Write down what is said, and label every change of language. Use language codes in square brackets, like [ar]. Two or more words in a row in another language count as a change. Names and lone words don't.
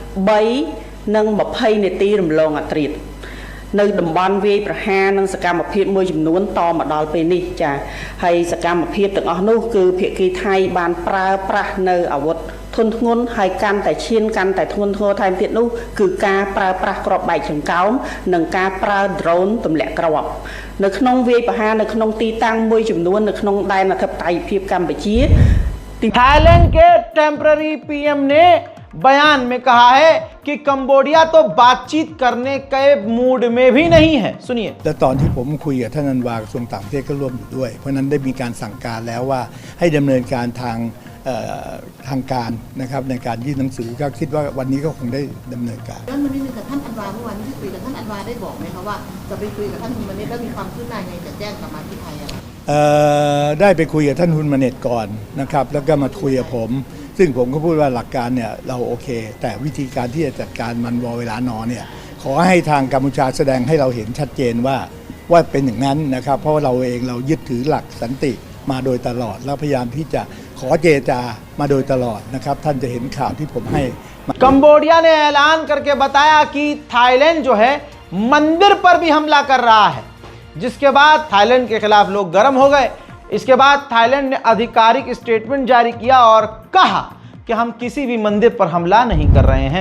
[km] 3:20 នាទីរំលងអធ្រាត្រ នៅតំបន់វាយប្រហារនិងសកម្មភាពមួយចំនួនតមកដល់ពេលនេះចាហើយសកម្មភាពទាំងអស់នោះគឺភាគីថៃបានប្រើប្រាស់នៅអាវុធធនធ្ងន់ហើយកាន់តែឈានកាន់តែធ្ងន់ធ្ងរថែមទៀតនោះគឺការប្រើប្រាស់គ្រាប់បែកចង្កោមនិងការប្រើ drone ទម្លាក់គ្រាប់នៅក្នុងវាយប្រហារនៅក្នុងទីតាំងមួយចំនួននៅក្នុងដែនអធិបតេយ្យភាពកម្ពុជា [hi] थाईलैंड के [en] temporary PM [hi] ने बयान में कहा है कि कंबोडिया तो बातचीत करने के मूड में भी नहीं है। सुनिए। [th] และตอนที่ผมคุยกับท่านอันวากระทรวงต่างประเทศก็ร่วมอยู่ด้วยเพราะนั้นได้มีการสั่งการแล้วว่าให้ดำเนินการทางการนะครับในการยื่นหนังสือก็คิดว่าวันนี้ก็คงได้ดำเนินการ ย้อนมานิดนึงกับท่านอันวาเมื่อวานที่คุยกับท่านอันวาได้บอกไหมคะว่าจะไปคุยกับท่านคุณมณิษฐ์แล้วมีความคืบหน้าไงจะแจ้งกลับมาที่ไทยอะ ได้ไปคุยกับท่านฮุนมาเน็ตก่อนนะครับแล้วก็มาคุยกับผมซึ่งผมก็พูดว่าหลักการเนี่ยเราโอเคแต่วิธีการที่จะจัดการมันวอเวลานอเนี่ยขอให้ทางกัมพูชาแสดงให้เราเห็นชัดเจนว่าเป็นอย่างนั้นนะครับเพราะเราเองเรายึดถือหลักสันติมาโดยตลอดแล้วพยายามที่จะขอเจรจามาโดยตลอดนะครับท่านจะเห็นข่าวที่ผมให้ [hi] कंबोडिया ने ऐलान करके बताया कि थाईलैंड जो है मंदिर पर भी हमला कर रहा है, जिसके बाद थाईलैंड के खिलाफ लोग गर्म हो गए। इसके बाद थाईलैंड ने आधिकारिक स्टेटमेंट जारी किया और कहा कि हम किसी भी मंदिर पर हमला नहीं कर रहे हैं।